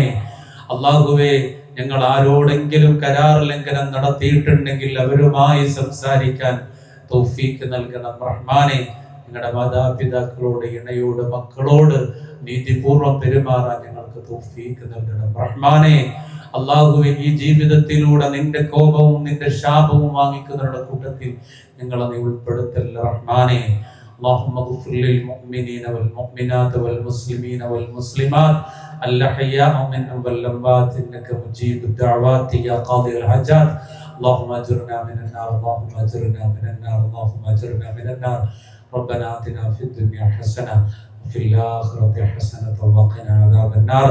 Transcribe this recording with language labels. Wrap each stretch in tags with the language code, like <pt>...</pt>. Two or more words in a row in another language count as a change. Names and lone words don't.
<ml>അല്ലാഹുവേ, ഞങ്ങൾ ആരോടെങ്കിലും കരാർ ലംഘനം നടത്തിയിട്ടുണ്ടെങ്കിൽ അവരുമായി സംസാരിക്കാൻ തൗഫീക്ക് നൽകണം റഹ്മാനേ. ഞങ്ങളുടെ മാതാപിതാക്കളോട്, ഇണയോട്, മക്കളോട് നീതിപൂർവ്വം പെരുമാറാൻ ഞങ്ങൾക്ക് തൗഫീക്ക് നൽകണം റഹ്മാനേ. അല്ലാഹുവേ, ഈ ജീവിതത്തിലൂടെ നിന്റെ കോപവും നിന്റെ ശാപവും വാങ്ങിക്കുന്നവരുടെ കൂട്ടത്തിൽ ഞങ്ങളെ നീ ഉൾപ്പെടുത്തല്ല റഹ്മാനേ.</ml> <ar>اللهم اغفر للمؤمنين والمؤمنات والمسلمين والمسلمات الأحياء منهم والأموات إنك مجيب الدعوات يا قاضي الحاجات. اللهم أجرنا من النار، اللهم أجرنا من النار، اللهم أجرنا من النار. ربنا آتنا في الدنيا حسنة وفي الآخرة حسنة وقنا عذاب النار.</ar>